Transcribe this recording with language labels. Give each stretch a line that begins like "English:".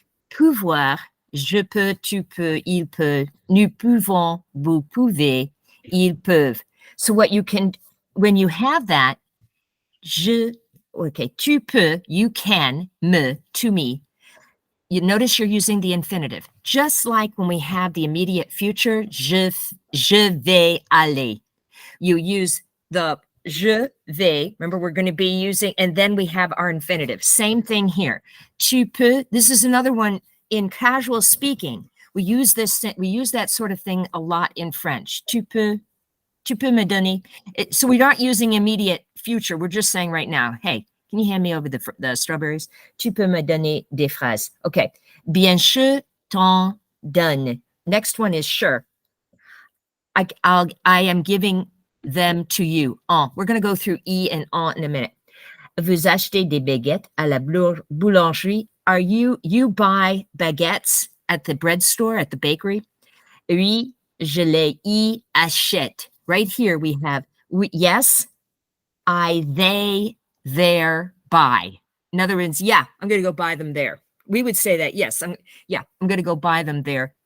French: Pouvoir, je peux, tu peux, il peut, nous pouvons, vous pouvez, ils peuvent.
English: So what you can, when you have that, okay,
French: tu peux,
English: you can, me, to me. You notice you're using the infinitive, just like when we have the immediate future,
French: je vais aller.
English: You use the
French: je vais,
English: remember we're going to be using, and then we have our infinitive. Same thing here. Tu peux, this is another one in casual speaking. We use that sort of thing a lot in French.
French: Tu peux me donner.
English: So we aren't using immediate future. We're just saying right now, hey, can you hand me over the strawberries?
French: Tu peux me donner des fraises.
English: Okay.
French: Bien sûr, t'en donne.
English: Next one is sure. I am giving them to you. We're going to go through e and en in a minute.
French: Vous achetez des baguettes à la boulangerie.
English: You buy baguettes at the bread store, at the bakery?
French: Oui, je les y achète.
English: Right here we have, yes, they, there, buy. In other words, yeah, I'm going to go buy them there. We would say that, yes, I'm going to go buy them there.